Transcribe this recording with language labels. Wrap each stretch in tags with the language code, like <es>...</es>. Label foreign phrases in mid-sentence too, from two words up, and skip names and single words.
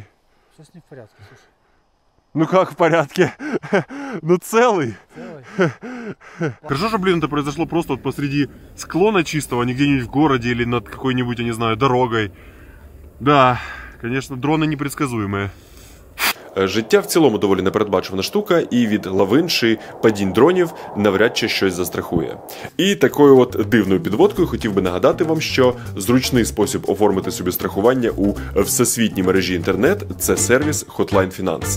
<ru>Посмотри. Что с ним в порядке, слушай? Ну как в порядке? Ну целый. Целый? Хорошо, что, блин, это произошло просто вот посреди склона чистого, не где-нибудь в городе или над какой-нибудь, я не знаю, дорогой. Да, конечно, дроны непредсказуемые.</ru> <uk>Життя в цілому доволі непередбачувана штука, і від лавин чи падінь дронів навряд чи щось застрахує. І такою от дивною підводкою хотів би нагадати вам, що зручний спосіб оформити собі страхування у всесвітній мережі інтернет – це сервіс Hotline Finance.</uk>